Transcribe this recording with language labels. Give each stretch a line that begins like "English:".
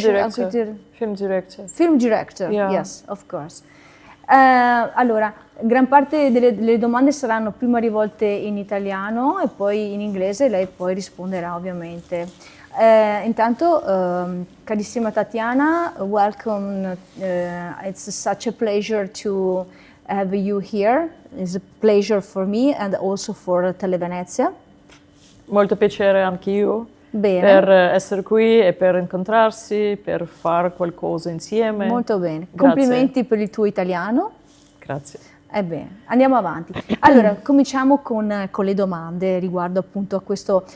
English: Film director. Film director, Yeah. yes, of course.
Italian: Allora, gran parte delle domande saranno prima rivolte in italiano e poi in inglese, lei poi risponderà ovviamente. Intanto, carissima Tatiana,
English: welcome. It's such a pleasure to have you here. It's a pleasure for me and also for Televenezia.
Italian: Molto piacere anche io Bene. per essere qui e per incontrarsi, per fare qualcosa insieme. Molto bene. Grazie. Complimenti per il tuo italiano. Grazie. Ebbene, andiamo avanti. Allora, cominciamo con le domande riguardo appunto a questo.